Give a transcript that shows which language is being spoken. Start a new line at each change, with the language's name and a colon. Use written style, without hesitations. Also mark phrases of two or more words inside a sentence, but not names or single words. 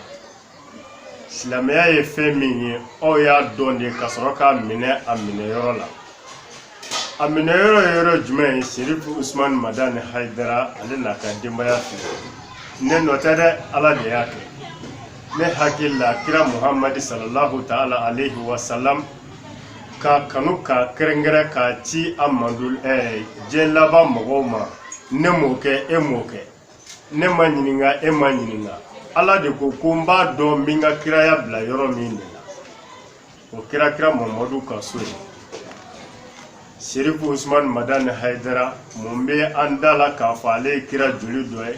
Bambara: Silamɛya ye fɛn min ye aw y'a dɔn de ka sɔrɔ k'a minɛ a minɛyɔrɔ la. A minɛyɔrɔ ye yɔrɔ jumɛn ye? Sherif Usman Madan Haidara ale n'a ka denbaya fɛ. Ne nɔ tɛ dɛ, Ala de y'a kɛ. Ne hakili la kira Muhamadi
Arabic: صلى الله تعالى عليه وسلم
Bambara: ka kanu ka kɛrɛnkɛrɛn ka ci a mandul diɲɛ laban mɔgɔw ma. Ne m'o kɛ, e m'o kɛ. Ne ma ɲininka, e ma ɲininka. Ala de ko ko n b'a dɔn min ka kiraya bila yɔrɔ min de la. O kira Muhammadu ka so ye. Sherif Usman Madan Haidara mun bɛ an da la k'a fɔ ale ye kira joli dɔ ye.